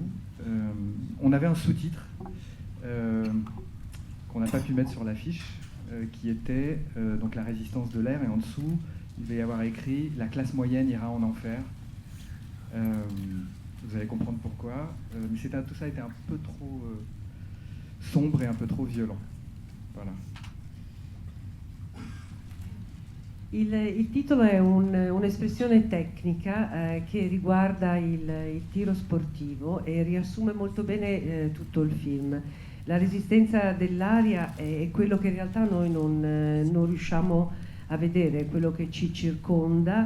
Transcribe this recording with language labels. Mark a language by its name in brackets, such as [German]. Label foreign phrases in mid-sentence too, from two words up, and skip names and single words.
[French] On avait un sous-titre qu'on n'a pas pu mettre sur l'affiche, qui était donc la résistance de l'air, et en dessous il va y avoir écrit « La classe moyenne ira en enfer ». Vous allez comprendre pourquoi, mais tout ça était un peu trop sombre et un peu trop violent. Voilà. [Italian] Il titolo è un'espressione tecnica che riguarda il tiro sportivo e riassume molto bene tutto il film. La resistenza dell'aria è quello che in realtà noi non riusciamo a vedere, quello che ci circonda.